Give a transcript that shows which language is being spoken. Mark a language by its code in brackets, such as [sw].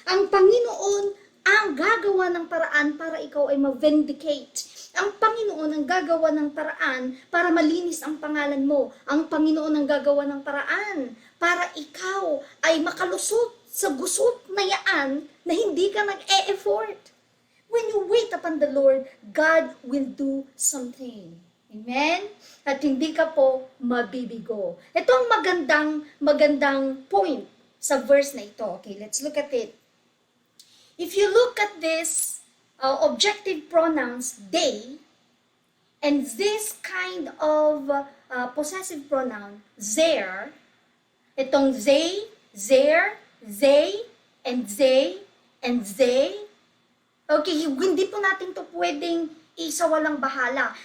[tl] Ang Panginoon ang gagawa ng paraan para ikaw ay ma-vindicate. Ang Panginoon ang gagawa ng paraan para malinis ang pangalan mo. Ang Panginoon ang gagawa ng paraan para ikaw ay makalusot sa gusot na yaan na hindi ka nag-e-effort. [en] When you wait upon the Lord, God will do something. [tl] Amen? At hindi ka po mabibigo. Ito ang magandang point sa verse na ito. [en] Okay, let's look at it. If you look at this objective pronouns, they, and this kind of possessive pronoun, their, itong they, their, they, and they, and they, okay, [tl] hindi po natin to pwedeng isawalang bahala.